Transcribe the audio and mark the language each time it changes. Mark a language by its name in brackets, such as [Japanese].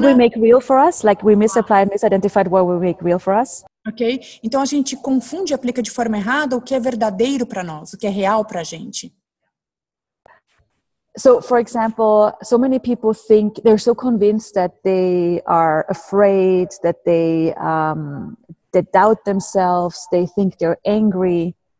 [English] What we make real for us, like we misapply and misidentified what we make real for us. Ok? [Portuguese] Então, a gente confunde e aplica de forma errada o que é verdadeiro para nós, o que é real para a gente. [English] So, for example, so many people think they're so convinced that they are afraid, that they doubt themselves, they think they're angry.